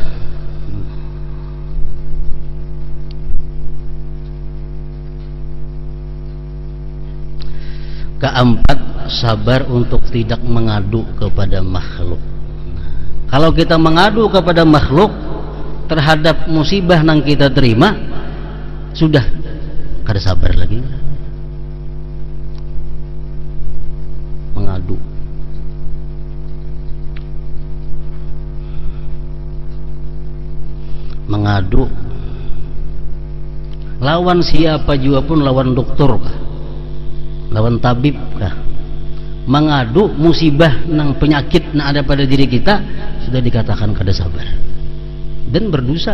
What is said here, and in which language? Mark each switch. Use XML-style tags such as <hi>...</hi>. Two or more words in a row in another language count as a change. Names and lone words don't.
<id>Keempat, sabar untuk tidak mengadu kepada makhluk. Kalau kita mengadu kepada makhluk terhadap musibah yang kita terima,</id> <bjn>sudah kada sabar lagi. Mengadu. Mengadu lawan siapa juga pun, lawan dokter kah, lawan tabib kah, mengadu musibah nang penyakit nang ada pada diri kita, sudah dikatakan kada sabar dan berdosa.</bjn>